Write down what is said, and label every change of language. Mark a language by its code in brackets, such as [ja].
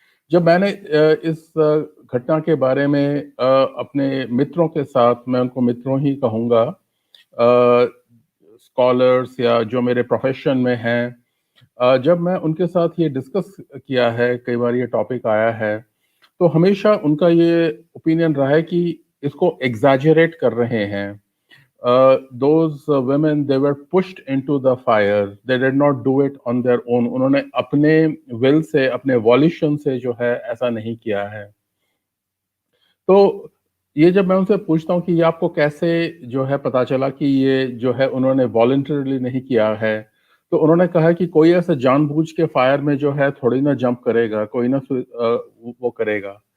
[hi] जब मैंने इस घटना के बारे में अपने मित्रों के साथ, मैं उनको मित्रों ही कहूँगा, स्कॉलर्स या जो मेरे प्रोफेशन में हैं, जब मैं उनके साथ ये डिस्कस किया है, कई बार ये टॉपिक आया है, तो हमेशा उनका ये ओपिनियन रहा है कि इसको एग्जैजरेट कर रहे हैं। [en] Those women, they were pushed into the fire. They did not do it on their own. [hi] उन्होंने अपने will से, अपने वॉल्यूशन से जो है ऐसा नहीं किया है। तो ये जब मैं उनसे पूछता हूँ कि ये आपको कैसे जो है पता चला कि ये जो है उन्होंने वॉलंटरली नहीं किया है, तो उन्होंने कहा कि कोई ऐसा जानबूझ के फायर में जो है थोड़ी ना जंप करेगा, कोई ना वो करेगा।